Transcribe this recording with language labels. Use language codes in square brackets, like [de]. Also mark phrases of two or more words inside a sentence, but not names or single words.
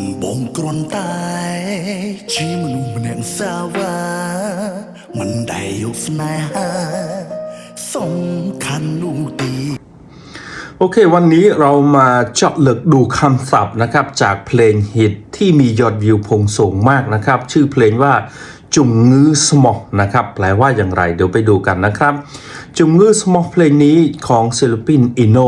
[km] បងគ្រាន់តែជាមនុស្សម្នាក់សាវ៉ាមិនដែលយកស្នេហាសំខាន់នោះទេ [th] โอเควันนี้เรามาเจาะลึกดูคำศัพท์นะครับจากเพลงฮิตที่มียอดวิวพุ่งสูงมากนะครับชื่อเพลงว่าจุงงื้อสมอนะครับแปลว่าอย่างไรเดี๋ยวไปดูกันนะครับจุงงื้อสมอเพลงนี้ของศิลปินอิโน